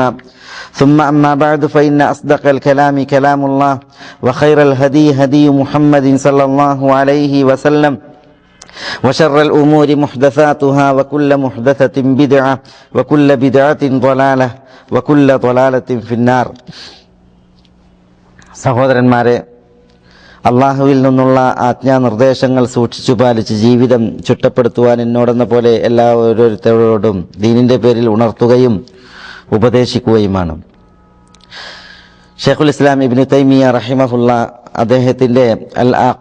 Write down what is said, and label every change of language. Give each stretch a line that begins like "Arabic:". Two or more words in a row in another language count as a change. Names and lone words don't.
Arabic: ثم أما بعد فإن أصدق الكلام كلام الله وخير الهدي هدي محمد صلى الله عليه وسلم وشر الأمور محدثاتها وكل محدثة بدعة وكل بدعة ضلالة وكل ضلالة في النار.
Malayalam: സഹോദരന്മാരെ, അള്ളാഹുവിൽ നിന്നുള്ള ആജ്ഞാനിർദ്ദേശങ്ങൾ സൂക്ഷിച്ചു പാലിച്ച് ജീവിതം ചിട്ടപ്പെടുത്തുവാൻ എന്നോടെന്ന പോലെ എല്ലാ ഓരോരുത്തരോടും ദീനിൻ്റെ പേരിൽ ഉണർത്തുകയും ഉപദേശിക്കുകയുമാണ്. ഷെയ്ഖുൽ ഇസ്ലാം ഇബ്നു തൈമിയ റഹിമഹുല്ല അദ്ദേഹത്തിൻ്റെ അൽ